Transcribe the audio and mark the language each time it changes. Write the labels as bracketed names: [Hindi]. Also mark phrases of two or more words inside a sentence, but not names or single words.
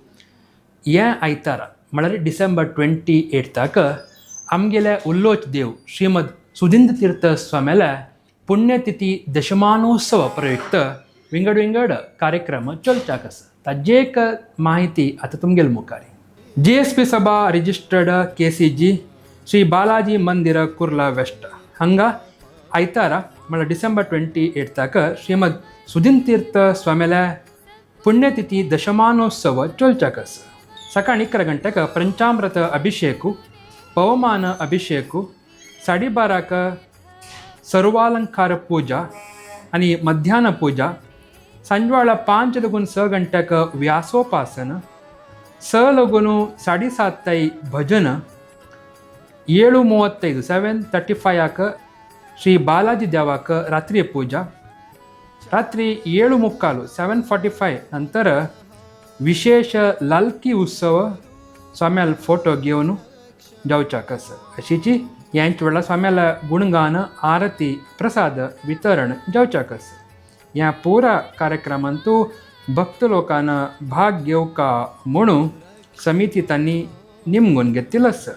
[Konkani] हे आयतारा म्हळ्यार डिसेंबर 28 आमगेले उल्लोच देव श्रीमद सुधींद्र तीर्थ स्वाम्याल्या पुण्यतिथी दशमानोत्सव प्रयुक्त विंगड कार्यक्रम चलच्याक आसा. ताजी एक माहिती आतां तुमगेल मुखार. GSP सभा रिजिस्टर्ड KCG श्री बालाजी मंदिर कुर्ला वेस्ट हांगा आयतारा म्हळ्यार डिसेंबर 28 श्रीमद सुधींद्र तीर्थ स्वाम्याल्या पुण्यतिथी दशमानोत्सव चलच्याक आसा. सकाळीं 11 गंटेक पंचामृत अभिषेकू, पवमान अभिषेकू, 12:30 सर्वालंकार पूजा आणि मध्याह्न पूजा, संजवाಳ 5 ಗಂಟೆಗೆ ವ್ಯಾಸೋಪಾಸನ, 7 ಭಜನ, 7:35 ಶ್ರೀ ಬಾಲಾಜಿ ದೇವಾಕ ರಾತ್ರಿ ಪೂಜಾ, ರಾತ್ರಿ 7:45 ನಂತರ विशेष लालकी उत्सव स्वाम्याल फोटो घेवन जावच्याक आसा. अशीची ह्यांच वेळा स्वाम्याला गुणगान, आरती, प्रसाद वितरण जावच्याक आसा. ह्या पुरा कार्यक्रमांतू भक्त लोकांना भाग घेवका म्हणून समिती तांणी निमगून घेतिल्लो आसा.